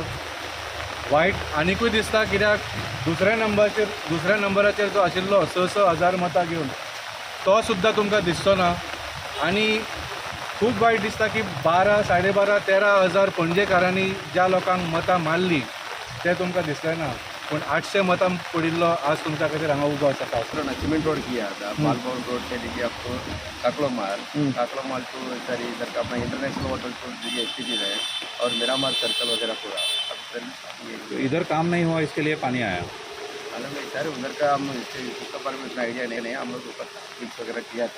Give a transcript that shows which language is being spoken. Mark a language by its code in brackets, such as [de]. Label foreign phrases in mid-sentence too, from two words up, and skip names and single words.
[kok] वायट आनिकूय दिसता, कित्याक दुसऱ्या नंबराचेर जो आशिल्लो 6,000 मतां घेवन तो सुद्दां तुमकां दिसचो ना. आनी खूब वायट दिसता की 12, 12.5, 13,000 पणजेकारांनी ज्या लोकांक मतां मारली ते तुमकां दिसलें ना. पण 800 मतां पडिल्लो आज तुमच्या खातीर हांगा उबो आसा. [hi] ना सीमेंट रोड किया था, मालभवन रोड से लेके आपको काकलो माल टू सर इधर का अपना इंटरनेशनल होटल टू स्थिति है और मिरामार सर्कल वगैरह पूरा. तो इधर काम नहीं हुआ, इसके लिए पानी आया. हालांकि सर उधर का हम उसके बारे में इतना आइडिया नहीं, हम लोग ऊपर फिक्स वगैरह किया था.